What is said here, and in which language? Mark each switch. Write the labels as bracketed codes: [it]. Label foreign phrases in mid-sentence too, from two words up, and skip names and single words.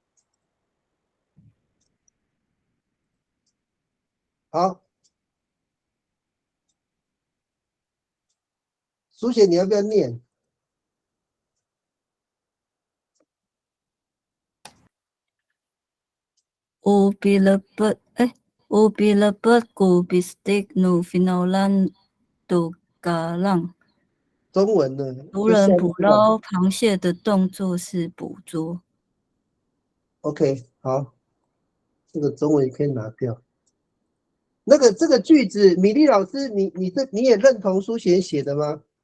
[zh] 好，书写你要不要念？ [ami] Ubi lebet ku bistik nu finalan tu galang。 [zh] 中文呢？族人捕捞螃蟹的动作是捕捉。 OK， 好，这个中文也可以拿掉。这个句子，米粒老师，你也认同书写的吗？